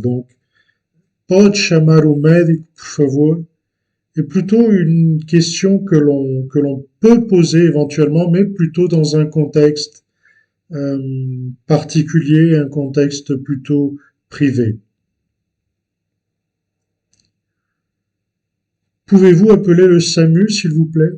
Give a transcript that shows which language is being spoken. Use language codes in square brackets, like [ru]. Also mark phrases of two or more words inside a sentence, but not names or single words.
[fr] Donc, [pt] pode chamar o médico, por favor, [fr] est plutôt une question que l'on peut poser éventuellement, mais plutôt dans un contexte particulier, un contexte plutôt privé. Pouvez-vous appeler le SAMU, s'il vous plaît?